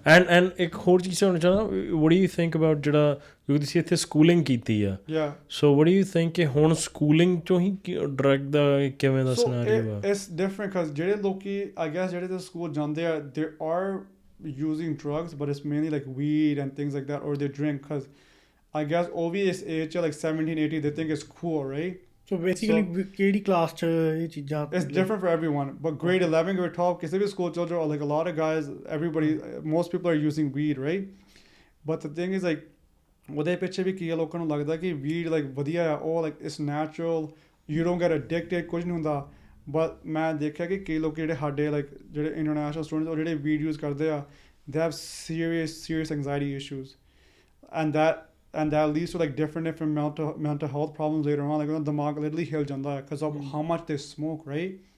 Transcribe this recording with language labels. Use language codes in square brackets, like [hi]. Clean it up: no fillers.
[pa] And ਇੱਕ ਹੋਰ ਚੀਜ਼ ਹੋਣਾ ਚਾਹੁੰਦਾ, [en] what do you think about [pa] ਜਿਹੜਾ ਕਿਉਂਕਿ ਤੁਸੀਂ ਇੱਥੇ ਸਕੂਲਿੰਗ ਕੀਤੀ ਆ, [en] Yeah. [pa] So [en] what do you think [pa] ਕਿ ਹੁਣ ਸਕੂਲਿੰਗ ਚੋਂ ਹੀ ਡਰੱਗ ਦਾ ਕਿਵੇਂ ਦਾ [en] So [pa] ਸਿਨੈਰੀਓ ਆ? [en] it's different because [pa] ਜਿਹੜੇ ਲੋਕੀ [en] I guess [pa] ਜਿਹੜੇ ਤੇ ਸਕੂਲ ਜਾਂਦੇ ਆ [en] they are using drugs but it's mainly like weed and things like that or they drink because I guess [pa] ਉਹ ਵੀ ਇਸ [en] age 'ਚ like 17 18 they think it's cool, right? So basically [pa] ਕਿਹੜੀ class 'ਚ ਇਹ ਚੀਜ਼ਾਂ [en] It's different for everyone, but grade 11, grade 12, [pa] ਕਿਸੇ ਵੀ school ਚਲ ਜਾਓ, [en] like a lot of guys, everybody, most people are using weed, right? But the thing is like [pa] ਉਹਦੇ ਪਿੱਛੇ ਵੀ ਕੀ ਆ, ਲੋਕਾਂ ਨੂੰ ਲੱਗਦਾ ਕਿ [en] weed like [pa] ਵਧੀਆ ਆ, ਉਹ [en] like it's natural, you don't get addicted, [pa] ਕੁਝ ਨਹੀਂ ਹੁੰਦਾ, [en] but [pa] ਮੈਂ ਦੇਖਿਆ ਕਿ ਕਈ ਲੋਕ ਜਿਹੜੇ ਸਾਡੇ [en] like ਜਿਹੜੇ international students [pa] ਉਹ ਜਿਹੜੇ weed use ਕਰਦੇ ਆ, [en] they have serious anxiety issues and that leads to like different mental health problems later on, like [pa] ਉਹਨਾਂ ਦਾ ਦਿਮਾਗ literally ਹਿਲ ਜਾਂਦਾ ਹੈ [en] because of how much they smoke, right?